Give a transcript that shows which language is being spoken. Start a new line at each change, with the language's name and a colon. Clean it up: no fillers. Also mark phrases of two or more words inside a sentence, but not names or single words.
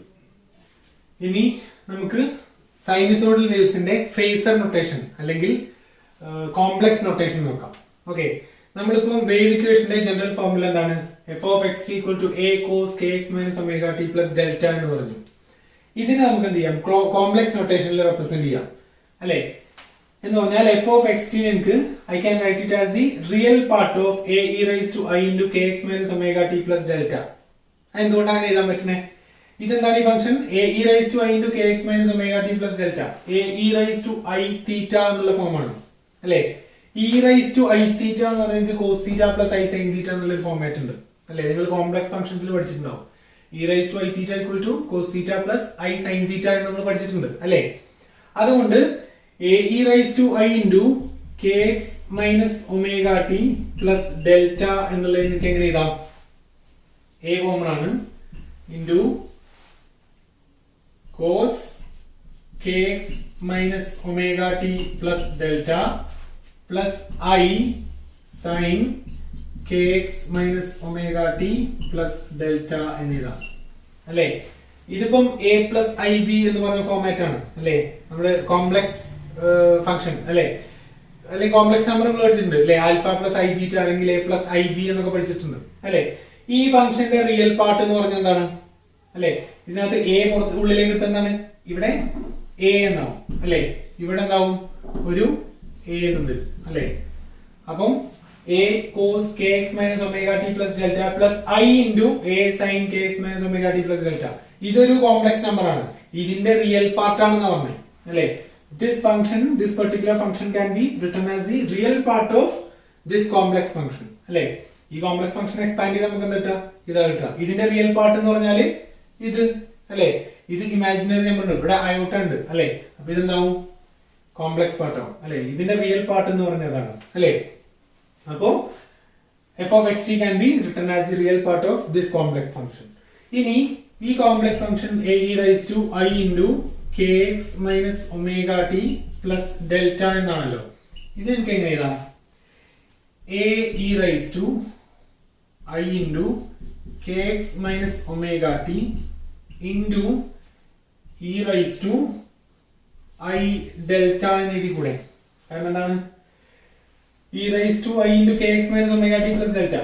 Malayalam: ഇനി നമുക്ക് സൈനുസോയിഡൽ വേവ്സിന്റെ
English: phasor notation
Malayalam: അല്ലെങ്കിൽ
English: complex notation
Malayalam: നോക്കാം. ഓക്കെ, നമ്മളിപ്പം വേവ് ഇക്വേഷന്റെ
English: general formula
Malayalam: എന്താണ്,
English: f(x) = a cos kx - ωt plus delta
Malayalam: എന്ന് പറഞ്ഞു. ഇതിനെ നമുക്ക് എന്ത് ചെയ്യാം,
English: complex notation represent
Malayalam: ചെയ്യാം അല്ലെ. എന്ന് പറഞ്ഞാൽ
English: f(x) എനിക്ക് I can write it as the real part of a(e⁻i) * kx - ωt plus delta.
Malayalam: എന്തുകൊണ്ടാണ് എഴുതാൻ പറ്റുന്നത്, ഇതെന്താണ് ഈ ഫംഗ്ഷൻ,
English: a(e⁻i) * kx - ωt plus delta.
Malayalam: a(e⁻i⁻θ) എന്നുള്ള ഫോമാണ് അല്ലെ. e⁻i⁻θ എന്ന് പറഞ്ഞാൽ
English: cos θ plus i sin θ
Malayalam: എന്നുള്ള ഒരു ഫോർമാറ്റ് ഉണ്ട് അല്ലെ. നിങ്ങൾ
English: complex functions
Malayalam: പഠിച്ചിട്ടുണ്ടാവും.
English: e⁻i⁻θ = cos θ plus i sin θ
Malayalam: എന്ന് നമ്മൾ പഠിച്ചിട്ടുണ്ട് അല്ലെ. അതുകൊണ്ട്
English: a(e⁻i) * kx - ωt plus delta
Malayalam: എന്നുള്ളത് എനിക്ക് എങ്ങനെ എഴുതാം, a കോമൺ ആണ്,
English: into cos kx -- ωt plus delta plus i sin kx - ωt plus delta എന്നിതാണ് അല്ലെ.
Malayalam: ഇതിപ്പം
English: a plus ib
Malayalam: എന്ന് പറയുന്ന ഫോർമാറ്റ് ആണ് അല്ലെ, നമ്മുടെ
English: complex function
Malayalam: അല്ലെ. അല്ലെങ്കിൽ
English: complex number
Malayalam: നമ്മൾ പഠിച്ചിട്ടുണ്ട് അല്ലെ,
English: alpha plus i beta
Malayalam: അല്ലെങ്കിൽ
English: a plus ib
Malayalam: എന്നൊക്കെ പഠിച്ചിട്ടുണ്ട് അല്ലെ. ഈ ഫംഗ്ഷന്റെ
English: real part
Malayalam: എന്ന് പറഞ്ഞാൽ എന്താണ് അല്ലെ, ഇതിനകത്ത് a പുറത്ത് ഉള്ളിലേക്ക് എടുത്ത എന്താണ്, ഇവിടെ a എന്നാവും അല്ലെ, ഇവിടെ എന്താവും, ഒരു a എന്നുണ്ട് അല്ലെ.
English: അപ്പം a cos kx - ωt plus delta plus i into a sin kx - ωt plus delta.
Malayalam: ഇതൊരു
English: complex number
Malayalam: ആണ്, ഇതിന്റെ
English: real part
Malayalam: ആണെന്ന് പറഞ്ഞത് അല്ലെ.
English: this particular function can be written as the real part of this complex function അല്ലെ.
Malayalam: ഈ
English: complex function expand
Malayalam: ചെയ്ത് നമുക്ക് എന്താ ഇതാ കിട്ടുക. ഇതിന്റെ
English: real part
Malayalam: എന്ന് പറഞ്ഞാൽ ഇത് അല്ലെ, ഇത്
English: imaginary number
Malayalam: ഉണ്ട്, ഇവിടെ അയോട്ട ഉണ്ട് അല്ലെ. അപ്പൊ ഇതെന്താവും,
English: complex part
Malayalam: ആവും അല്ലെ. ഇതിന്റെ
English: real part
Malayalam: എന്ന് പറഞ്ഞതാണ് അല്ലെ.
English: അപ്പോ f(x) can be written as the real part of this complex function.
Malayalam: ഇനി ഈ
English: complex function a(e⁻i) * kx - ωt plus delta
Malayalam: എന്നാണല്ലോ. ഇത് എനിക്ക് എങ്ങനെ എഴുതാം,
English: a(e⁻i) * kx - ωt into e⁻i delta
Malayalam: എന്ന് എഴുതി കൂടെ. കാരണം എന്താണ്,
English: e⁻i * kx - ωt plus delta.